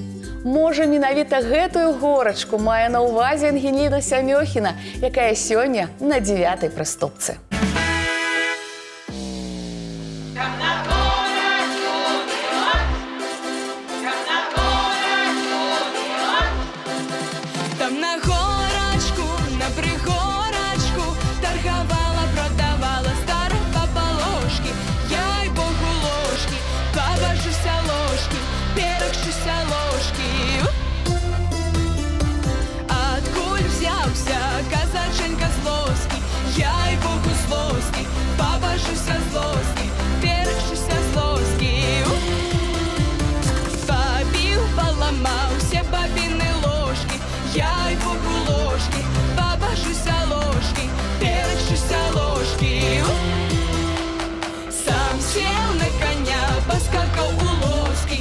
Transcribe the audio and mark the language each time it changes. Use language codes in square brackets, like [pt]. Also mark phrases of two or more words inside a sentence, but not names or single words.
[be] Можа, менавіта гэтую горачку мае на ўвазе Ангеліна Сямёхіна, якая сёння на 9-й прыступцы. [ru] Там на горочку, на пригорочку торговала, продавала старые баба-ложки. Яй богу ложки, побожуся ложки, перекшуся ложки. Откуль взялся казаченька злоский? Яй богу злоский, побожуся злоски, перекшуся злоски. Побил, поломал все бабины ложки. Яй богу ложки, побожуся ложки, перекшуся ложки. Сам сел на коня, поскакал у лоски.